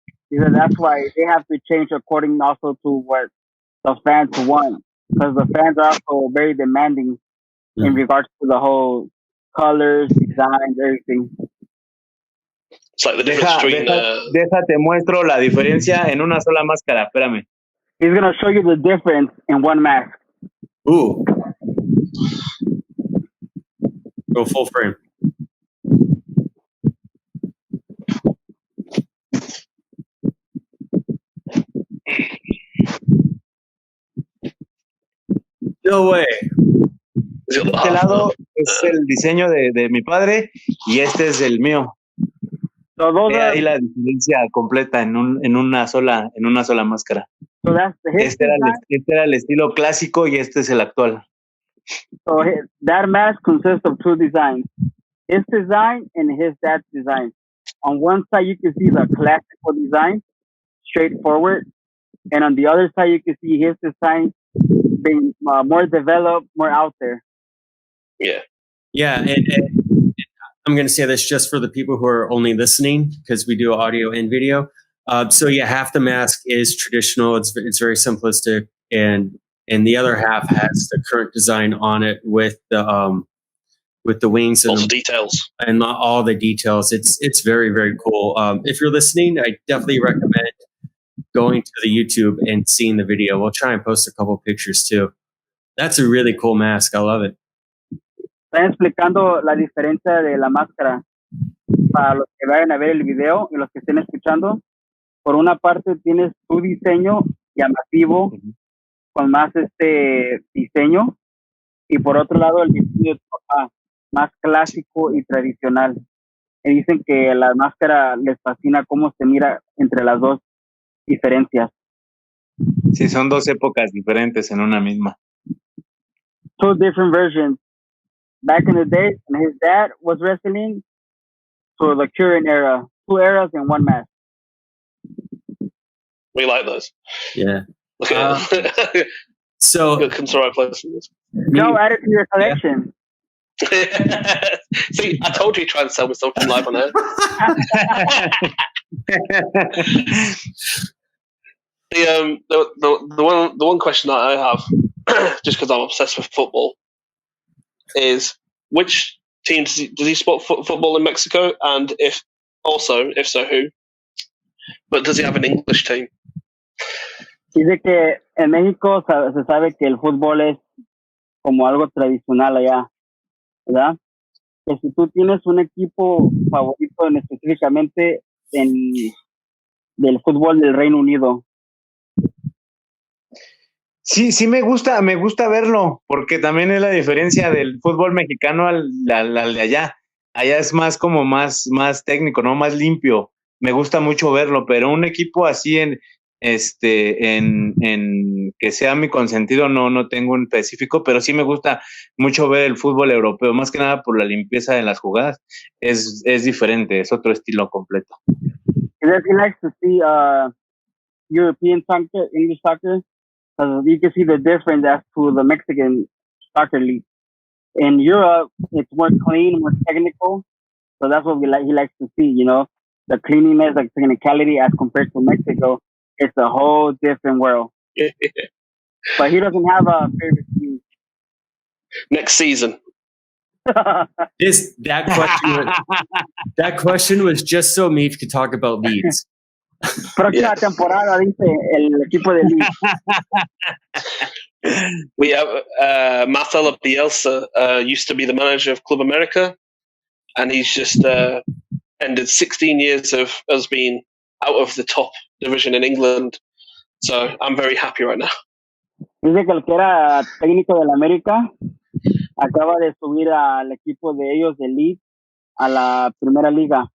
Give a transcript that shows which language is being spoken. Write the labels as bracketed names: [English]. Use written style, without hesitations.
[English] Because that's why they have to change according also to what the fans want. Because the fans are also very demanding in regards to the whole colors, designs, everything. It's like the difference between. [Spanish] Déjate muestro la diferencia en una sola máscara. Espérame. [English] He's gonna show you the difference in one mask. Ooh. Go full frame. No way. [Spanish] Este lado es el diseño de mi padre y este es el mío. [English] So those [Spanish] Ve ahí la diferencia completa en una sola máscara. [English] So that's [Spanish] Este era el estilo clásico y este es el actual. [English] So that mask consists of two designs. His design and his dad's design. On one side you can see the classical design, straightforward. And on the other side you can see his design being more developed, more out there. Yeah. Yeah, and I'm going to say this just for the people who are only listening, because we do audio and video. So yeah, half the mask is traditional. It's very simplistic, and the other half has the current design on it with the wings and also details and not all the details. It's very, very cool. If you're listening, I definitely recommend going to the YouTube and seeing the video. We'll try and post a couple pictures too. That's a really cool mask. I love it. [Spanish] Están explicando la diferencia de la máscara para los que vayan a ver el video y los que estén escuchando. Por una parte tienes tu diseño llamativo con más diseño, y por otro lado el diseño de tu papá, más clásico y tradicional. Y dicen que la máscara les fascina cómo se mira entre las dos diferencias. Sí, son dos épocas diferentes en una misma. [English] Two different versions. Back in the day, when his dad was wrestling, to the current era. Two eras in one mask. We like those. Yeah. Okay. So good comes the right place. Joe, add it to your collection. See, I told you to try and sell me something live on air. The one question that I have, just because I'm obsessed with football, is which team does he support football in Mexico, and if so, who? But does he have an English team? [Spanish] Dice que en México se sabe que el fútbol es como algo tradicional allá, ¿verdad? Que si tú tienes un equipo favorito específicamente del fútbol del Reino Unido. Sí, me gusta verlo, porque también es la diferencia del fútbol mexicano al de allá. Allá es más como más técnico, ¿no? Más limpio. Me gusta mucho verlo, pero un equipo así en que sea mi consentido no tengo un específico, pero sí me gusta mucho ver el fútbol europeo, más que nada por la limpieza de las jugadas. Es diferente, es otro estilo completo. [English] He likes to see European soccer, English soccer. You can see the difference as to the Mexican soccer league. In Europe, it's more clean, more technical. So that's what he likes to see, you know, the cleanliness, the technicality as compared to Mexico. It's a whole different world. But he doesn't have a favorite team. Next season. That question was just so Meef could talk about Leeds. [Spanish] Próxima temporada, dice el equipo de Leeds. [English] We have Marcelo Bielsa used to be the manager of Club America, and he's just ended 16 years of us being out of the top division in England. So I'm very happy right now. [Spanish] Dice que el que era técnico del América acaba de subir al equipo de ellos de Leeds a la primera liga.